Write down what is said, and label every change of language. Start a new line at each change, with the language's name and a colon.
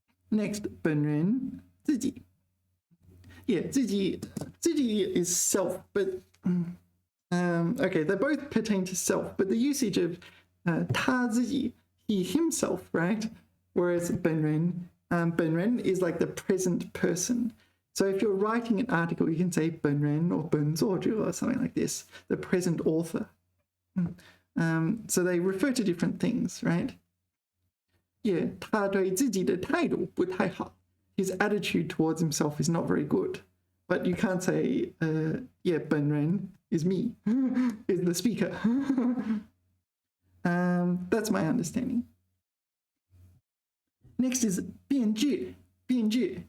English: Next,
Chinese: 本人自己.
English: Yeah, 自己is self, but okay, they both pertain to self, but the usage of
Chinese: 他自己,
English: he himself, right? Whereas 本人is like the present person. So if you're writing an article, you can say 本人 or 本作者 or something like this, the present author. So they refer to different things, right?
Chinese: Yeah, 他对自己的态度不太好.
English: His attitude towards himself is not very good. But you can't say, yeah, 本人 is me, is the speaker. That's my understanding. Next is 变质.变质.